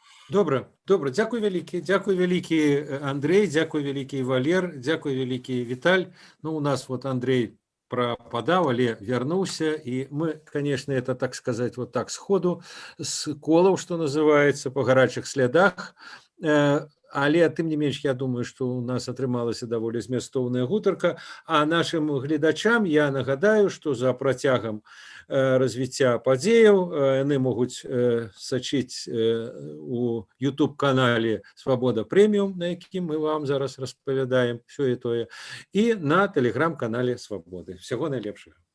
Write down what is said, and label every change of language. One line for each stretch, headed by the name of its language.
Belarusian: Добра, дзякуй вялікі Андрей, дзякуй вялікі Валер, дзякуй вялікі Віталь.
Russian: Ну, у нас вот Андрей пропадал,
Belarusian: але
Russian: вернулся, и мы, конечно, это, так сказать, вот так сходу, с колов, что называется, по горячих следах.
Belarusian: Але тым не менш, я думаю, што у нас атрымалася даволі змястоўная гутарка, а нашим гледачам я нагадаю, што за працягам развіцця падзеяў яны могуць сачыць у YouTube-канале «Свабода Прэміум», на якім мы вам зараз распавядаем все і тое, і на тэлеграм-канале «Свабоды». Всяго найлепшага.